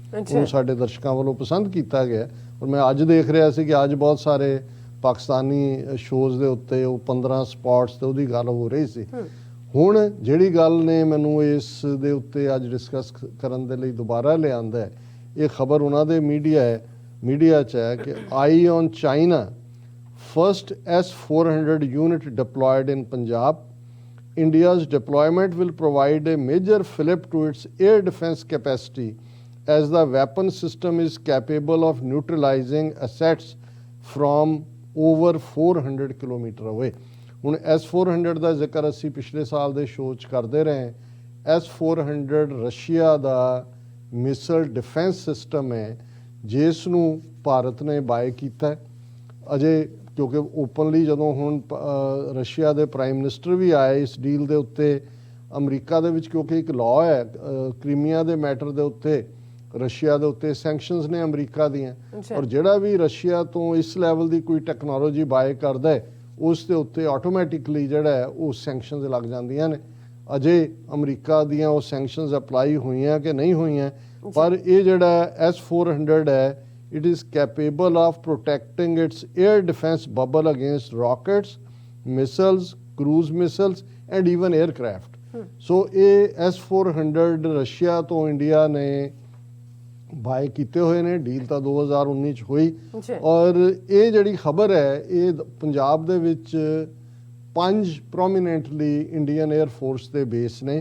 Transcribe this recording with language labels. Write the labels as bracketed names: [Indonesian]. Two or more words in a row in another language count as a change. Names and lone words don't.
[Punjabi] ਉਹਨੂੰ ਸਾਡੇ ਦਰਸ਼ਕਾਂ ਵੱਲੋਂ ਪਸੰਦ ਕੀਤਾ ਗਿਆ ਔਰ ਮੈਂ ਅੱਜ ਦੇਖ ਰਿਹਾ ਸੀ ਕਿ ਅੱਜ ਬਹੁਤ ਸਾਰੇ ਪਾਕਿਸਤਾਨੀ ਸ਼ੋਜ਼ ਦੇ ਉੱਤੇ ਉਹ 15 ਸਪਾਟਸ ਤੇ ਉਹਦੀ ਗੱਲ ਹੋ ਰਹੀ ਸੀ। ਹੁਣ ਜਿਹੜੀ ਗੱਲ ਨੇ ਮੈਨੂੰ ਇਸ ਦੇ ਉੱਤੇ ਅੱਜ ਡਿਸਕਸ ਕਰਨ ਦੇ ਲਈ ਦੁਬਾਰਾ ਲਿਆਂਦਾ ਹੈ, ਇਹ ਖਬਰ ਉਹਨਾਂ ਦੇ ਮੀਡੀਆ 'ਚ ਹੈ ਕਿ [English] Eye on China first S-400 unit deployed in Punjab. India's deployment will provide a major fillip to its air defense capacity as the weapon system is capable of neutralizing assets from over 400 kilometer away. [Punjabi] ਹੁਣ S-400 ਦਾ ਜ਼ਿਕਰ ਅਸੀਂ ਪਿਛਲੇ ਸਾਲ ਦੇ ਸ਼ੋਅ 'ਚ ਕਰਦੇ ਰਹੇ। S-400 ਰਸ਼ੀਆ ਦਾ [English] missile defense system [Punjabi] ਹੈ ਜਿਸ ਨੂੰ ਭਾਰਤ ਨੇ ਬਾਏ ਕੀਤਾ ਅਜੇ, ਕਿਉਂਕਿ ਓਪਨਲੀ ਜਦੋਂ ਹੁਣ ਰਸ਼ੀਆ ਦੇ [English] prime minister [Punjabi] ਵੀ ਆਏ ਇਸ ਡੀਲ ਦੇ ਉੱਤੇ। ਅਮਰੀਕਾ ਦੇ ਵਿੱਚ ਕਿਉਂਕਿ ਇੱਕ ਲਾਅ ਹੈ ਕ੍ਰੀਮੀਆ ਦੇ ਮੈਟਰ ਦੇ ਉੱਤੇ, ਰਸ਼ੀਆ ਦੇ ਉੱਤੇ ਸੈਂਕਸ਼ਨਸ ਨੇ ਅਮਰੀਕਾ ਦੀਆਂ, ਔਰ ਜਿਹੜਾ ਵੀ ਰਸ਼ੀਆ ਤੋਂ ਇਸ ਲੈਵਲ ਦੀ ਕੋਈ [English] technology buy [Punjabi] ਕਰਦਾ ਹੈ ਉਸ ਦੇ ਉੱਤੇ ਆਟੋਮੈਟਿਕਲੀ ਜਿਹੜਾ ਹੈ ਉਹ ਸੈਂਕਸ਼ਨਸ ਲੱਗ ਜਾਂਦੀਆਂ ਨੇ। ਅਜੇ ਅਮਰੀਕਾ ਦੀਆਂ ਉਹ [English] sanctions apply [Punjabi] ਹੋਈਆਂ ਕਿ ਨਹੀਂ ਹੋਈਆਂ, ਪਰ ਇਹ ਜਿਹੜਾ S-400 ਹੈ [English] it is capable of protecting its air defense bubble against rockets, missiles, cruise missiles and even aircraft. [Punjabi] So ਇਹ S-400 ਰਸ਼ੀਆ ਤੋਂ ਇੰਡੀਆ ਨੇ ਬਾਏ ਕੀਤੇ ਹੋਏ ਨੇ। ਡੀਲ ਤਾਂ 2019 ਚ ਹੋਈ, ਔਰ ਇਹ ਜਿਹੜੀ ਖਬਰ ਹੈ ਇਹ ਪੰਜਾਬ ਦੇ ਵਿੱਚ 5 [English] prominently Indian Air Force [Punjabi] ਦੇ ਬੇਸ ਨੇ।